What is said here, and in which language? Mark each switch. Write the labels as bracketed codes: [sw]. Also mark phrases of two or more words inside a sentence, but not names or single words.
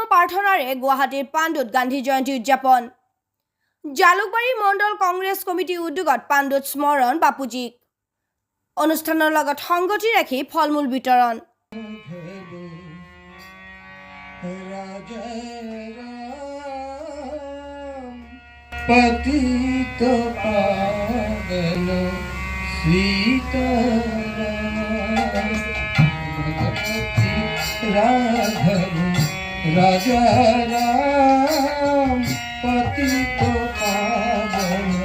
[as] প্ৰাৰ্থনাৰে গুৱাহাটীৰ পাণ্ডুত গান্ধী জয়ন্তী উদযাপন। জালুকবাৰী মণ্ডল কংগ্ৰেছ কমিটিৰ উদ্যোগত পাণ্ডুত স্মৰণ বাপুজীক। অনুষ্ঠানৰ লগত সংগতি ৰাখি ফলমূল বিতৰণ। [hi] पतित पावन सीताराम राघव राजा राम पतित पावन